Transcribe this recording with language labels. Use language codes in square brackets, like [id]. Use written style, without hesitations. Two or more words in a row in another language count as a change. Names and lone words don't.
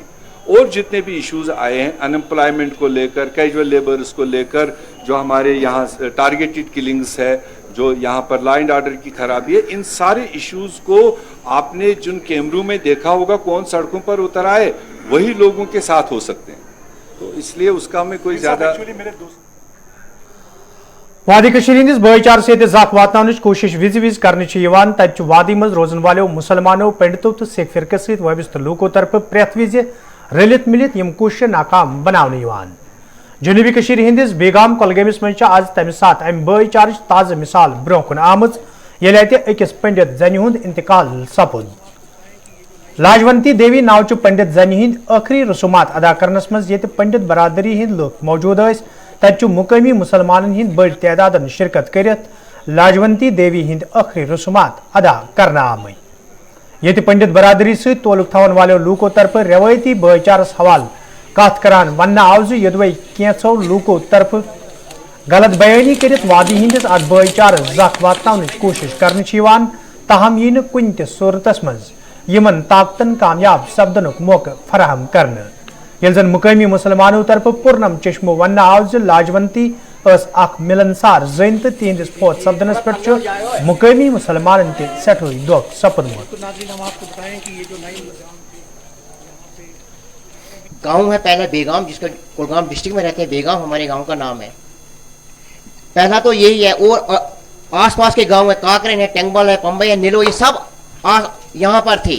[hi] और जितने भी इश्यूज आए हैं, अनएम्प्लॉयमेंट को लेकर, [en] casual labours [hi] को लेकर, जो हमारे यहाँ [en] targeted killings [hi] है, जो यहाँ पर [en] law and order [hi] की खराबी है, इन सारे इश्यूज को आपने जिन कैमरों में देखा होगा, कौन सड़कों पर उतर आए, वही लोगों के साथ हो सकते हैं। तो इसलिए उसका में कोई ज्यादा [ks] वादी हंदिस भाईचार से जख वात कोशिश विज विज कर तत वादी मज रोजन वालों मुसलमानों, पंडितों तो सिख फिरकस सत वाबस्त लूकों तरफ प्रेथ विज रलित मिलित यम कोशिश नाकाम बनाने। जनूबी हंदिस बेगाम कोलगमिस मज आज तम सात अम भाईचार ताज़ मिसाल ब्रोह कुन आमज येले अकिस पंडित जन हुंद इंतकाल सपुद। लाजवंती देवी नाव पंडित जन हिंद आखिरी रसूमात अदा करनस मज ये पंडित बरादरी हिंद लोग मौजूद तत मुकामी मुसलमान हिंद बड़ तादाद शिरकत करित लाजवंती देवी हिंद आखिरी रसूमात अदा करना आम। ये पंडित बरादरी सहित तोलुक थवन वालों लूकों तरफ रवायती भाईचारस हवाल कथ करान वन आव यदवै कैंसो लूकों तरफ गलत बयानी करित वादी हिंदिस अत भाईचार जख वातन कोशिश कर ताहम यी कुन त सूरतस मज यमन ताकतन कामयाब सपदन मौका फराहम करने। ये जन मुकामी मुसलमानों तरफ पुरनम चश्मो वन आव लाजवंती मिलनसार जन तो तिहंदिस फौत सपदनस पे मुकामी मुसलमान सठो दुख सपदमुत। [hi] गांव है पहला बेगाम, जिसका कुलगाम डिस्ट्रिक्ट में रहते हैं, बेगाम हमारे गांव का नाम है। पहला तो यही है, और आसपास के गांव है, काकरेन है, टेंगबल है, पंबई है, नीलो, ये सब यहाँ पर थे।